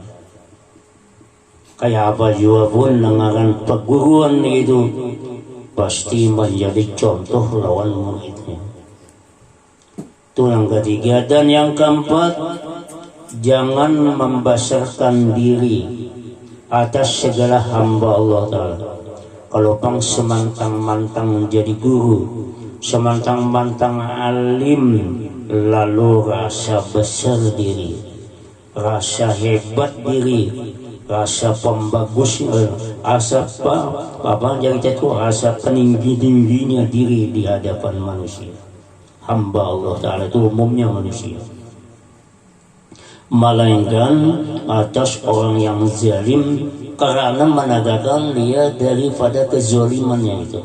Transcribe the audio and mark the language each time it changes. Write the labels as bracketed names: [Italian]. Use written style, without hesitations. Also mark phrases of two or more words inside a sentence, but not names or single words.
[Banjar] Kayak apa juga pun dengan perguruan itu pasti menjadi contoh lawan muridnya. Itu yang ketiga. Dan yang keempat, jangan membesarkan diri atas segala hamba Allah Ta'ala. Kalau pang semantang-mantang jadi guru, semantang-mantang alim, lalu rasa besar diri, rasa hebat diri, rasa pembagus, rasa apa jadi itu, rasa peninggi-tingginya diri di hadapan manusia. Hamba Allah Ta'ala itu umumnya manusia, melainkan atas orang yang zalim karena menegakkan dia daripada kezalimannya itu.